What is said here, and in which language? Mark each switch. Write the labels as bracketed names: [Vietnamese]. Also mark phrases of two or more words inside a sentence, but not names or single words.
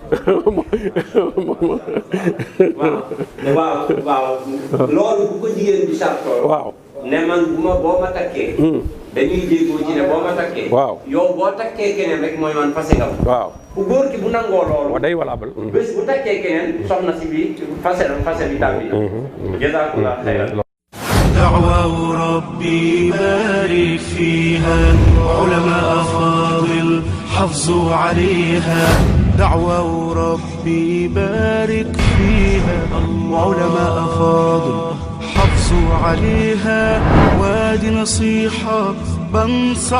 [Wolof] waaw loolu bu ko jigéen bi sartoo waaw ne man boo ma takkee dañuy jéegoo ci ne boo ma takkee waaw yow boo takkee keneen rek mooy man fase nga waaw bu góor ki bu nangoo loolu day walaabal bés bu takkee keneen soxna si bi fase bi tàbbi [Arabic] جزاكم الله خيرا دعوة ربي بارك فيها علماء فاضل حافظوا عليها دعوة ربي بارك فيها علماء فاضل حافظوا عليها وادي نصيحة بنصح